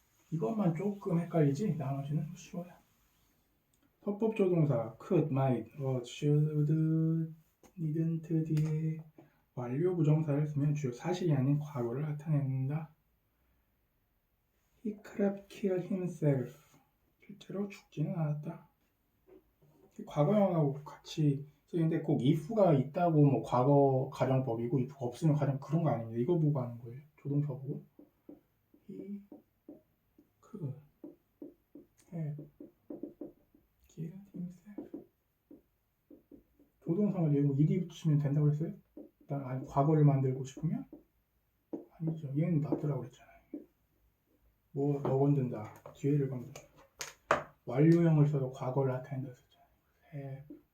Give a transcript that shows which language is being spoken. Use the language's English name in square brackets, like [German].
[Korean] 이것만 조금 헷갈리지 나머지는 쉬워요. 서법 조동사 could, might, ought, should, needn't 뒤에 완료 부정사를 쓰면 주요 사실이 아닌 과거를 나타낸다. [English] He could have killed himself. [Korean] 실제로 죽지는 않았다. 과거형하고 같이 쓰는데 꼭 if가 있다고 뭐 과거 가정법이고 if가 없으면 가정 그런 거 아닙니다. 이거 보고 하는 거예요. 조동사 보고. [English] He could have killed himself. [Korean] 조동사를 여기 뭐 ed 붙이면 된다고 했어요? 아니 과거를 만들고 싶으면? 아니죠. 얘는 놔두라고 그랬잖아요. 뭐 너 건든다. 뒤에를 건든다. 완료형을 써서 과거를 나타낸다 했잖아요.